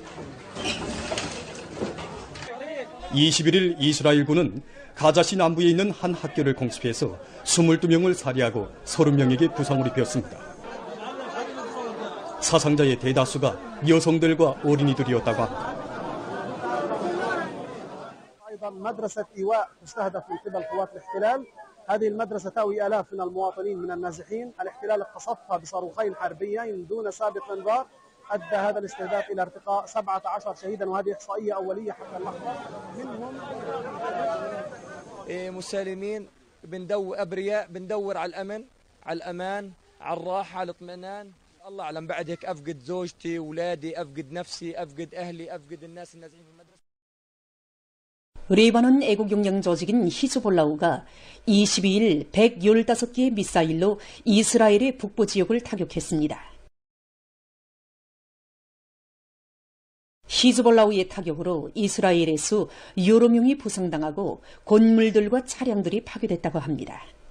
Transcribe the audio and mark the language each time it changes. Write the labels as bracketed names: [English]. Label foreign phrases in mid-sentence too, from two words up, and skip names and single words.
[Korean] 21일 이스라엘군은 가자시 남부에 있는 한 학교를 공습해서 22명을 살해하고 30명에게 부상을 입혔습니다. 사상자의 대다수가 여성들과 어린이들이었다고 합니다. [Arabic] هذه المدرسة تأوي آلاف من المواطنين من النازحين، الاحتلال قصفها بصاروخين حربيين دون سابق انذار، أدى هذا الاستهداف إلى ارتقاء 17 شهيدا، وهذه إحصائية أولية حتى اللحظة. منهم مسالمين أبرياء بندور على الأمن، على الأمان، على الراحة، على الاطمئنان. الله أعلم بعد هيك أفقد زوجتي، أولادي، أفقد نفسي، أفقد أهلي، أفقد الناس النازحين في المدرسة. [Korean] 레바논 애국영양 조직인 히즈볼라우가 22일 115개의 미사일로 이스라엘의 북부 지역을 타격했습니다. 히즈볼라우의 타격으로 이스라엘에서 여러 명이 부상당하고 건물들과 차량들이 파괴됐다고 합니다.